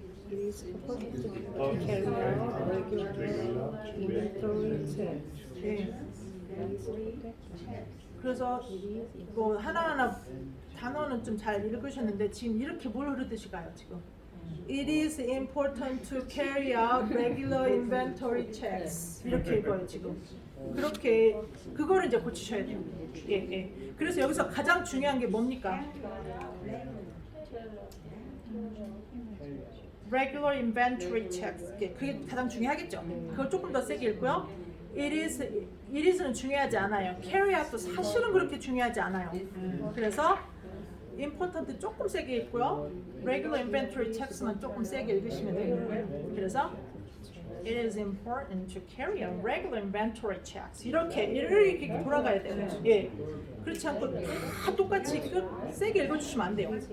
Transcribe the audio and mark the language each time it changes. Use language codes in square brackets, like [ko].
[en] It is important to carry out regular inventory checks. [ko] 예. 그래서 뭐 하나하나 단어는 좀 잘 읽으셨는데 지금 이렇게 뭘 흐르듯이 가요 지금. [en] It is important to carry out regular inventory checks. [ko] 이렇게 읽어요 지금. 그렇게 그거를 이제 고치셔야 돼요. 예, 예. 그래서 여기서 가장 중요한 게 뭡니까? [en] Regular inventory checks. [ko] 그게 가장 중요하겠죠. 그걸 조금 더 세게 읽고요. It is는 중요하지 않아요. carry out도 사실은 그렇게 중요하지 않아요. 그래서 important 조금 세게 읽고요. regular inventory checks만 조금 세게 읽으시면 돼요. 그래서 [en] it is important to carry out regular inventory checks. [ko] 이렇게 돌아가야 돼요. 예. 그렇지 않고 다 똑같이 세게 읽어주시면 안 돼요.